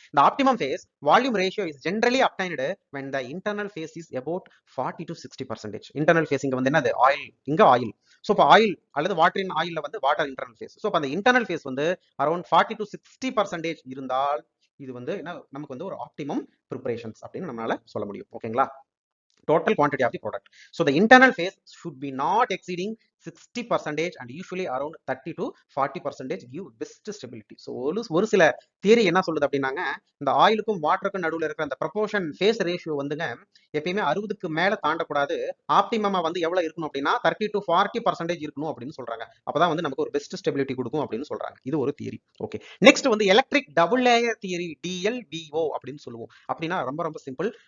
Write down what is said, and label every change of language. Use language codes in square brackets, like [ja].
[en] இந்த optimum phase volume ratio is generally obtained when the internal phase is about 40 to 60%. [ta] Internal face இங்க வந்து என்னது oil, இங்க oil. So இப்போ oil அல்லது வாட்டரின் ஆயில்ல வந்து வாட்டர் இன்டர்னல் ஃபேஸ். ஸோ அந்த இன்டர்னல் ஃபேஸ் வந்து அரௌண்ட் 40 to 60% இருந்தால் இது வந்து என்ன நமக்கு வந்து ஒரு ஆப்டிமம் ப்ரிப்பரேஷன்ஸ் அப்படின்னு நம்மளால சொல்ல முடியும் ஓகேங்களா. [en] total quantity of the product. So the internal phase should be not exceeding 60% and usually around 30 to 40% give best stability. [ta] So ஒரு சில தியரி என்ன சொல்லுது அப்படின்னாங்க இந்த ஆயிலுக்கும் வாட்டருக்கும் நடுவில் இருக்கிற அந்த ப்ரொபோர்ஷன் ஃபேஸ் ரேஷியோ வந்துங்க எப்பயுமே 60க்கு மேல தாண்டக்கூடாது. ஆப்டிமமா வந்து எவ்வளவு இருக்கணும் அப்படின்னா 30 to 40% இருக்கணும் அப்படின்னு சொல்றாங்க. அப்பதான் வந்து நமக்கு ஒரு பெஸ்ட் ஸ்டெபிலிட்டி கொடுக்கும் அப்படின்னு சொல்றாங்க. இது ஒரு தியரி. ஓகே, நெக்ஸ்ட் வந்து electric double layer theory DLBO அப்படின்னு சொல்லுவோம். அப்படின்னா ரொம்ப ரொம்ப சிம்பிள்.